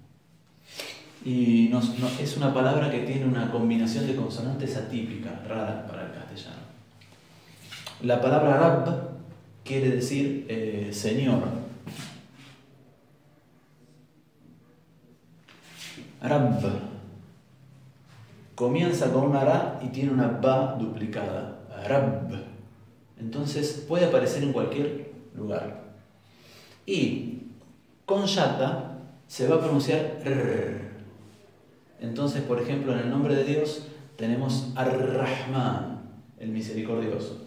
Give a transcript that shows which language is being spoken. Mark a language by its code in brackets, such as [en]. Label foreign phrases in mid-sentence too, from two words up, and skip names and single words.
[es] Y es una palabra que tiene una combinación de consonantes atípica, rara para el castellano. La palabra Rabb quiere decir Señor. Rabb. Comienza con una ra y tiene una ba duplicada. Rabb. Entonces puede aparecer en cualquier lugar. Y con shadda se va a pronunciar r. Entonces, por ejemplo, en el nombre de Dios tenemos Ar-Rahman, el misericordioso.